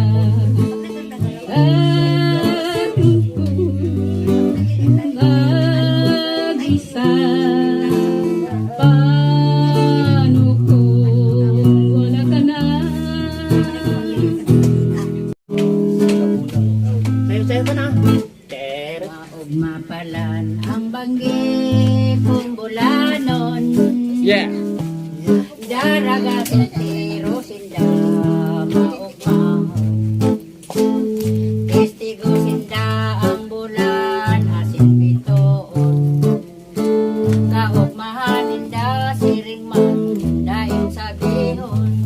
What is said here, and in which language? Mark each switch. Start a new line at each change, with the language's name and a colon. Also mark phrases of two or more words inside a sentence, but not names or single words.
Filipino: At mag-isa, paano kung wala ka na? Sayo-sayo ka na. Ter.
Bikol: Mapalan ang banggi kung bulanon.
English: Yeah.
Bikol: Daraga sentero sinda maupang. Testigo sinda ang bulan asin bitoon. Kaugmahan ninda siring man daing sabihon.